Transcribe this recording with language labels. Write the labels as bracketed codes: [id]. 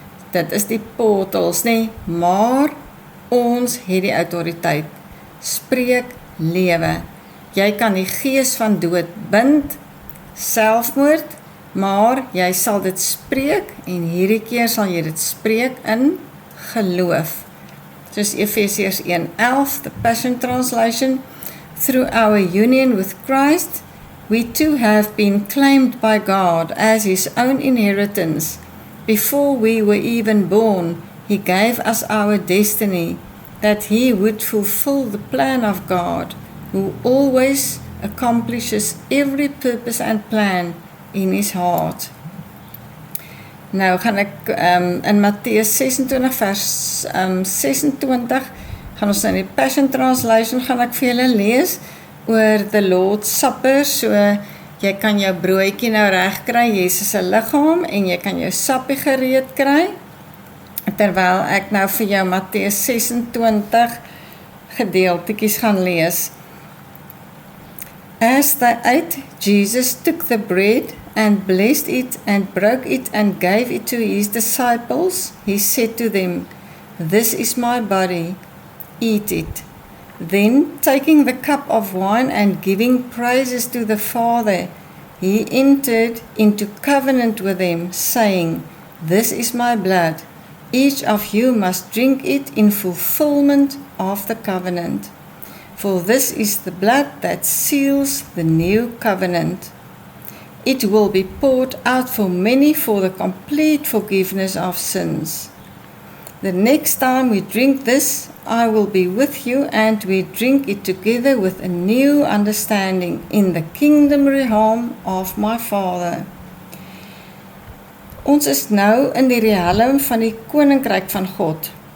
[af] Dit is die portals, nee, maar ons het die autoriteit. Spreek lewe. Jy kan die gees van dood bind, selfmoord, maar jy sal dit spreek en hierdie keer sal jy dit spreek in geloof. Soos [en] Efesiërs 1:11, the Passion Translation, through our union with Christ, we too have been claimed by God as His own inheritance. Before we were even born, He gave us our destiny, that He would fulfill the plan of God, who always accomplishes every purpose and plan in His heart. [af] Nou gaan ek in Matteus 26 vers 26, gaan ons in die Passion Translation gaan ek vir julle lees oor [en] the Lord's Supper. [af] So jy kan jou broodjie nou reg kry, Jesus se liggaam, en jy kan jou sappie gereed kry. terwyl ek nou vir jou Matteus 26 gedeeltetjies gaan lees. [en] As they ate, Jesus took the bread and blessed it and broke it and gave it to his disciples. He said to them, "This is my body, eat it." Then, taking the cup of wine and giving praises to the Father, he entered into covenant with them, saying, "This is my blood. Each of you must drink it in fulfillment of the covenant. For this is the blood that seals the new covenant. It will be poured out for many for the complete forgiveness of sins. The next time we drink this, I will be with you, and we drink it together with a new understanding in the kingdom realm of my Father." [af] Ons is nou in die riem van die koninkryk van God.